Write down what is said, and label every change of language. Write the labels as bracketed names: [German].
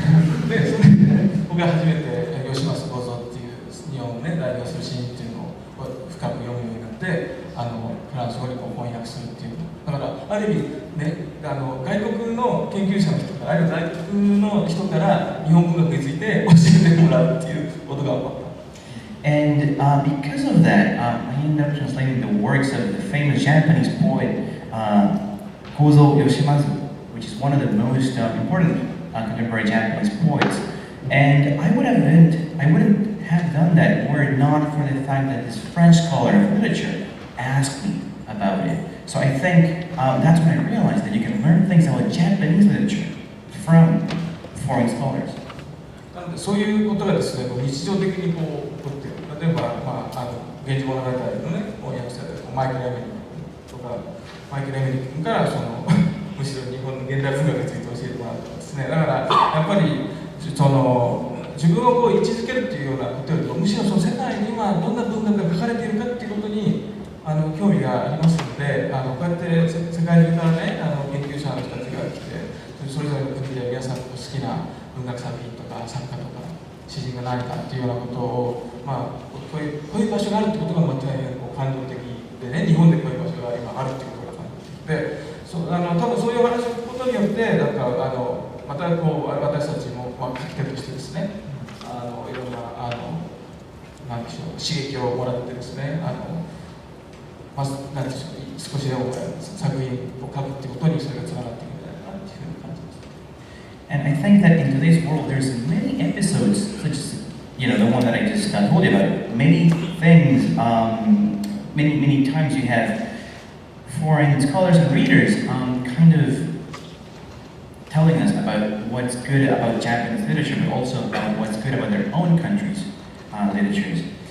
[Japanese] でそれで僕が初めて義政豪蔵っていう日本をね代表する詩人っていうのを深く読むようになって、フランス語に翻訳するっていう。だからある意味ね、外国の研究者の人から、あるいは外国の人から日本文学について教えてもらうっていうことが起こった。 [English] And because of that, I ended up translating the works of the famous Japanese poet Gozo Yoshimazu, which is one of the most important contemporary Japanese poets. And I wouldn't have done that were it not for the fact that this French scholar of literature asked me about it. So I think that's when I realized that you can learn things about Japanese literature from foreign scholars. [Japanese] なのでそういうことがですね、日常的にこう起こっている。例えば、源氏物語のね、翻訳者でマイケル・エメリ君とか、マイケル・エメリ君からむしろ日本の現代文学について教えてもらったんですね。だからやっぱり自分をこう位置づけるっていうようなことよりも、むしろその世界に今どんな文学が書かれているかっていうことに興味がありますので、こうやって世界中からね研究者の人たちが来て、それぞれの国で皆さんの好きな文学作品とか作家とか詩人が何かっていうようなことを、こういう場所があるってことが大変感動的でね、日本でこういう場所が今あるってことが感動的で、多分そういう話を聞くことによって、なんかまたこう私たちも書き手としてですね、いろんななんでしょう、刺激をもらってですね、なんでしょう、少しでも作品を書くってことにそれがつながっていくんじゃないかなというふうに感じます。 [English] And I think that in today's world, there's many episodes, such as the one that I just told you about. Many things, many times you have foreign scholars and readers kind of telling us about what's good about Japanese literature, but also about what's good about their own countries' literatures.